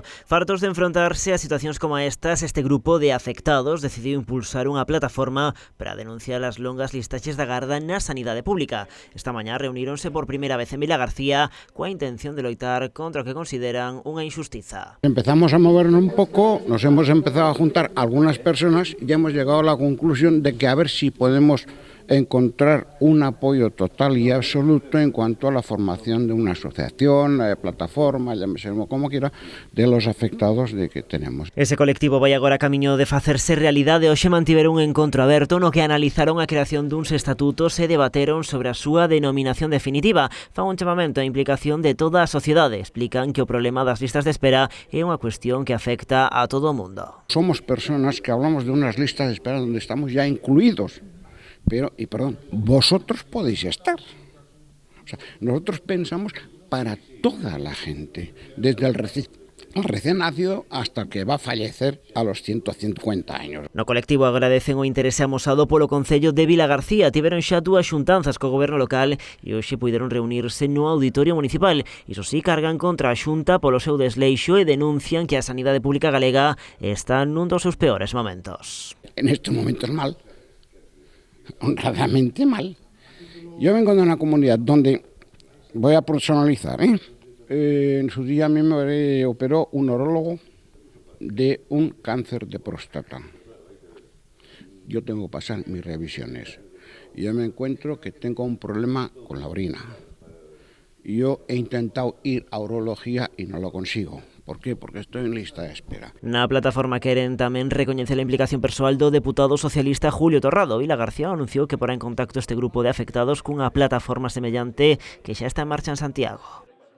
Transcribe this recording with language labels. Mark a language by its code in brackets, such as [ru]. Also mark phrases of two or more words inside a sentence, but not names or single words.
[gl] Fartos de enfrontarse a situacións como estas, este grupo de afectados decidiu impulsar unha plataforma para denunciar as longas listaxes de agarda na sanidade pública. Esta mañá reuníronse por primeira vez en Vilagarcía coa intención de loitar contra o que consideran unha injustiza. [es] Empezamos a movernos un poco, nos hemos empezado a juntar algunas personas y hemos llegado a la conclusión de que a ver si podemos encontrar un apoyo total y absoluto en cuanto a la formación de una asociación, plataforma, llámese como quiera, de los afectados de que tenemos. [gl] Ese colectivo vai agora camiño de facerse realidade. Hoxe mantiveron un encontro aberto no que analizaron a creación duns estatutos e debateron sobre a súa denominación definitiva. Fan un chamamento á implicación de toda a sociedade. Explican que o problema das listas de espera é unha cuestión que afecta a todo o mundo. [es] Somos personas que hablamos de unas listas de espera donde estamos ya incluidos. Pero, y perdón, vosotros podéis estar. O sea, nosotros pensamos para toda la gente, desde el recién nacido hasta el que va a fallecer a los 150 años. [gl] No colectivo agradecen o interese amosado polo Concello de Vilagarcía. Tiveron xa dúas xuntanzas co goberno local e hoxe puideron reunirse no auditorio municipal. Iso sí, cargan contra a Xunta polo seu desleixo e denuncian que a sanidade pública galega está nun dos seus peores momentos. [es] En estos momentos mal. Honradamente mal. Yo vengo de una comunidad donde, voy a personalizar, en su día a mí me operó un orólogo de un cáncer de próstata. Yo tengo que pasar mis revisiones. Y yo me encuentro que tengo un problema con la orina. Yo he intentado ir a urología y no lo consigo. ¿Por qué? Porque estoy en lista de espera. [gl] Na plataforma queren tamén recoñecer a implicación persoal do deputado socialista Julio Torrado. Vilagarcía anunciou que porá en contacto este grupo de afectados cunha plataforma semellante que xa está en marcha en Santiago.